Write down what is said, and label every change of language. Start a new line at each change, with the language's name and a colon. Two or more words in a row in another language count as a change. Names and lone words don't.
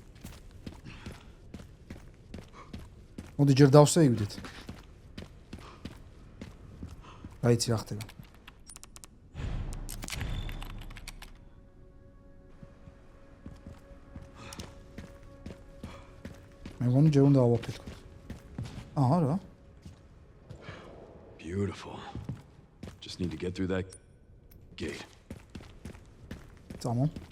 Georgian: მოდი ჯერ დავსეივდით. აიცი რა ხდება. მე მგონი ჯერ უნდა ავაფეთქო. რა.
English: Beautiful. Just need to get through that gate.
Georgian: წამო.